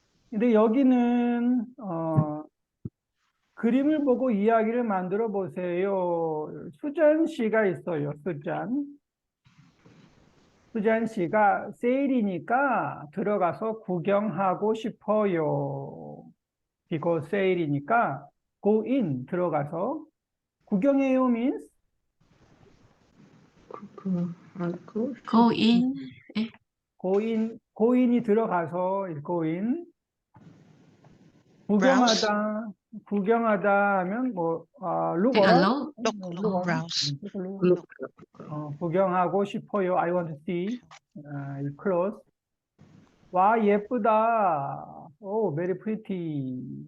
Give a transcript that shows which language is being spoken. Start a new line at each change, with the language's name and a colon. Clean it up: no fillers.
Korean: 근데 여기는, 그림을 보고 이야기를 만들어 보세요. 수잔 씨가 있어요. 수잔 씨가 세일이니까 들어가서 구경하고 싶어요.
English: because
Korean: 세일이니까
English: go in
Korean: 들어가서 구경해요
English: means
Korean: 하고
English: Go in. 예, go in이
Korean: 들어가서
English: go in Browse.
Korean: 구경하다 하면 뭐 look
English: take a around look. Look, browse. take a look. look.
Korean: 구경하고 싶어요.
English: I want to see close.
Korean: 와 예쁘다. 오
English: very pretty.